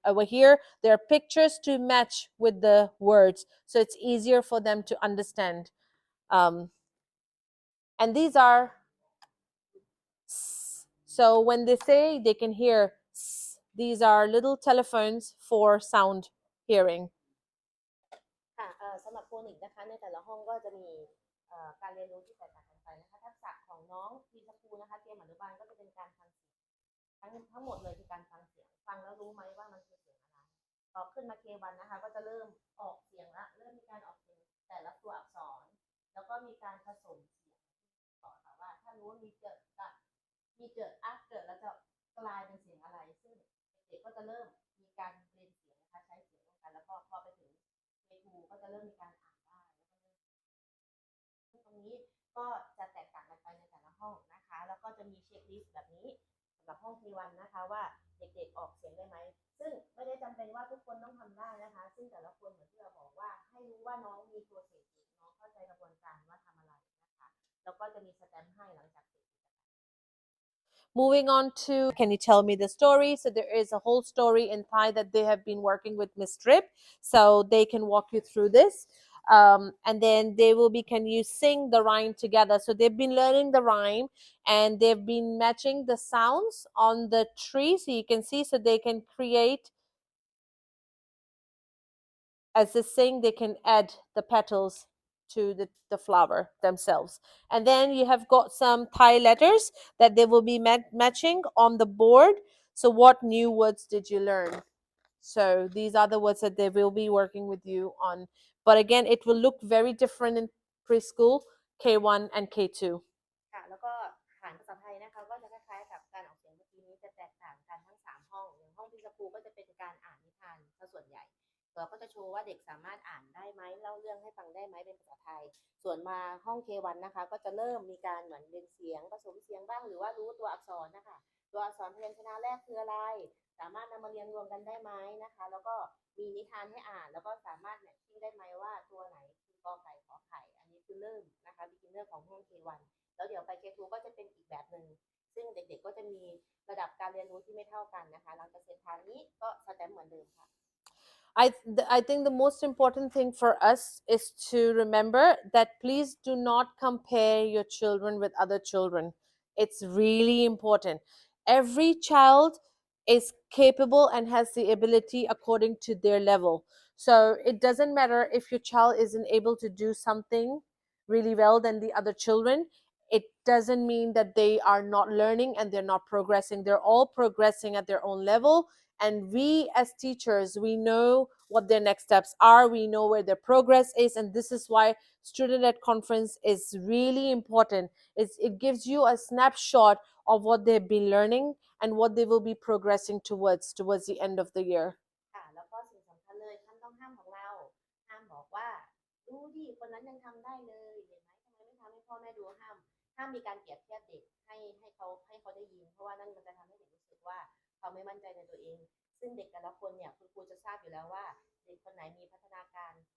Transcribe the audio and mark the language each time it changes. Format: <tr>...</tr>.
<en>Over here, there are pictures to match with the words. So it's easier for them to understand. And these are, so when they say they can hear, these are little telephones for sound hearing.</en> <th>ค่ะสำหรับโฟนิกนะคะในแต่ละห้องก็จะมีการเรียนรู้ที่แตกต่างกันไปนะคะทักษะของน้องพีสคูนะคะเตรียมอนุบาลก็จะเป็นการฟังเสียงทั้งหมดเลยคือการฟังเสียงฟังแล้วรู้ไหมว่ามันคือเสียงอะไรพอขึ้นมาเควันนะคะก็จะเริ่มออกเสียงละเริ่มมีการออกเสียงแต่ละตัวอักษรแล้วก็มีการผสมเสียง ต่อค่ะว่าถ้ารู้ว่ามีเกิดกับมีเกิดอักเกิดแล้วจะกลายเป็นเสียงอะไรซึ่งเด็กๆก็จะเริ่มมีการเรียนเสียงนะคะใช้เสียงร่วมกันแล้วก็พอไปถึงK2ก็จะเริ่มมีการอ่านได้ แล้วก็ตรงนี้ก็จะแตกต่างกันไปในแต่ละห้องนะคะแล้วก็จะมีเช็คลิสต์แบบนี้สำหรับห้อง T1 นะคะว่าเด็กๆออกเสียงได้ไหมซึ่งไม่ได้จำเป็นว่าทุกคนต้องทำได้นะคะซึ่งแต่ละคนเหมือนที่เราบอกว่าให้รู้ว่าน้องมีตัวเสร็จน้องเข้าใจกระบวนการว่าทำอะไรนะคะแล้วก็จะมีสแตมป์ให้หลังจากเสร็จ</th> <en>Moving on to, can you tell me the story? So there is a whole story in Thai that they have been working with Miss Trip. So they can walk you through this. And then they will be, can you sing the rhyme together? So they've been learning the rhyme and they've been matching the sounds on the tree. So you can see, so they can create, as they sing, they can add the petals to the flower themselves. And then you have got some Thai letters that they will be matching on the board. So what new words did you learn? So these are the words that they will be working with you on. But again, it will look very different in preschool, K1 and K2.</en> <th>ค่ะแล้วก็ฐานภาษาไทยนะคะก็จะคล้ายๆกับการออกเสียงเมื่อกี้นี้จะแตกต่างกันทั้ง3ห้องอย่างห้องพิสคูก็จะเป็นการอ่านนิทานซะส่วนใหญ่เราก็จะโชว์ว่าเด็กสามารถอ่านได้ไหมเล่าเรื่องให้ฟังได้ไหมเป็นภาษาไทยส่วนมาห้อง K1 นะคะก็จะเริ่มมีการเหมือนเรียนเสียงผสมเสียงบ้างหรือว่ารู้ตัวอักษรนะคะตัวอักษรพยัญชนะแรกคืออะไร สามารถนำมาเรียนรวมกันได้ไหมนะคะแล้วก็มีนิทานให้อ่านแล้วก็สามารถแมทชิ่งได้ไหมว่าตัวไหนคือกอไก่ขอไข่อันนี้คือเริ่มนะคะ beginner ของห้อง K1แล้วเดี๋ยวไป K2 ก็จะเป็นอีกแบบหนึ่งซึ่งเด็กๆก็จะมีระดับการเรียนรู้ที่ไม่เท่ากันนะคะหลังจากเสร็จทางนี้ก็สแตมป์เหมือนเดิมค่ะ</th> <en>I think the most important thing for us is to remember that please do not compare your children with other children. It's really important. Every child is capable and has the ability according to their level. So it doesn't matter if your child isn't able to do something really well than the other children. It doesn't mean that they are not learning and they're not progressing. They're all progressing at their own level. And we as teachers, we know what their next steps are. We know where their progress is. And this is why student-led conference is really important. It gives you a snapshot of what they've been learning and what they will be progressing towards the end of the year.</en> <th>ค่ะแล้วก็สิ่งสำคัญเลยท่านต้องห้ามของเราห้ามบอกว่าดูดิคนนั้นยังทำได้เลยเห็นไหมทำไมไม่ทำให้พ่อแม่ดูห้ามมีการเปรียบเทียบเด็กให้เขาได้ยินเพราะว่านั่นมันจะทำให้เด็กรู้สึกว่าเขาไม่มั่นใจในตัวเองซึ่งเด็กแต่ละคนเนี่ยคุณครูจะทราบอยู่แล้วว่าเด็กคนไหนมีพัฒนาการ</th>